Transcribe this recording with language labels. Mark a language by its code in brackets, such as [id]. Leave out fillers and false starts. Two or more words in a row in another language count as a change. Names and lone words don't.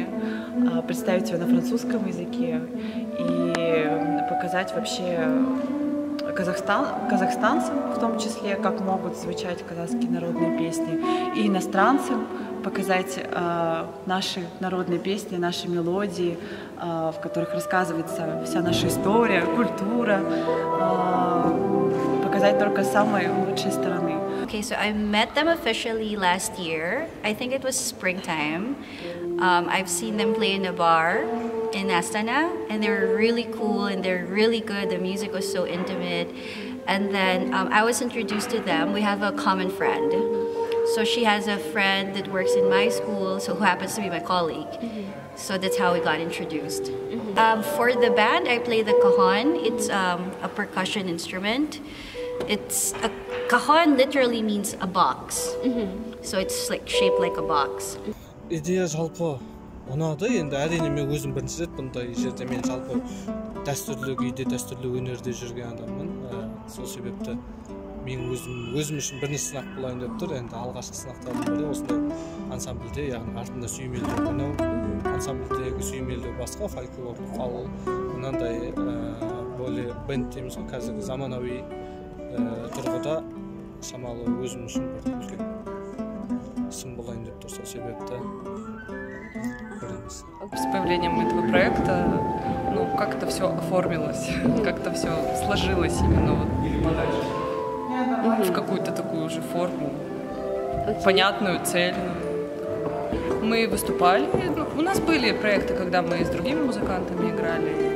[ru] представить ее на французском языке и показать вообще казахстанцам, в том числе, как могут звучать казахские народные песни, и иностранцам показать наши народные песни, наши мелодии, в которых рассказывается вся наша история, культура, показать только с самой лучшей стороны. [en] Okay, so I met them officially last year. I think it was springtime. I've seen them play in a bar in Astana, and they were really cool and they're really good. The music was so intimate. And then I was introduced to them. We have a common friend. So she has a friend that works in my school, so who happens to be my colleague. So that's how we got introduced. For the band, I play the cajon. It's a percussion instrument. Cajon literally means a box. So it's like shaped like a box. [kk] Идея жалпы ұнады. Енді әрине мен өзім бірінші рет бұндай жерде, мен жалпы дәстүрлі күйде, дәстүрлі өнерде жүрген адаммын. Сол себепті мен өзім үшін бірінші сынақ болайын деп тұр. Енді алғашқы сынақтардың бірі осындай ансамбльде, яғни артында сүйемелдеу ойнау, ансамбльдегі сүйемелдеу басқа, фольклорлық, ал мынандай более бенд дейміз ғой, қазіргі заманауи тұрғыда шамалы өзім үшін бір үлкен сын болайын деп тұр. Сол себепті [ru] с появлением этого проекта, как-то все оформилось, как-то все сложилось именно в какую-то такую уже форму, понятную, цельную. Мы выступали, у нас были проекты, когда мы с другими музыкантами играли.